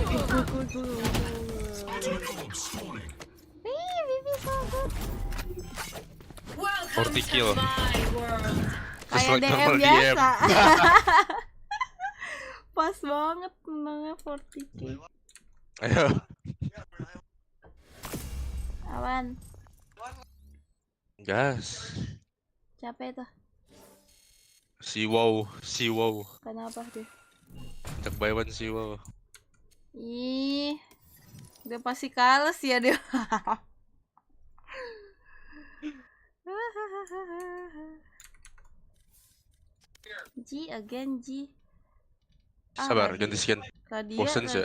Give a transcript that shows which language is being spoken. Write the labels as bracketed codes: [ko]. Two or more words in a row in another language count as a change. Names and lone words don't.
[en] Baby, so good. 40 kill. Just [id] Kayak [en] like DM normal [id] biasa. Pas banget menangnya 40k. Ayo. Awan. Gas. Siapa itu? Si wow. Kenapa dia? Cek [en] buy one [id] si wow. Ih. Udah pasti kalah sih ya dia. [en] G again G. [id] Sabar, ganti skin. Bosen sih.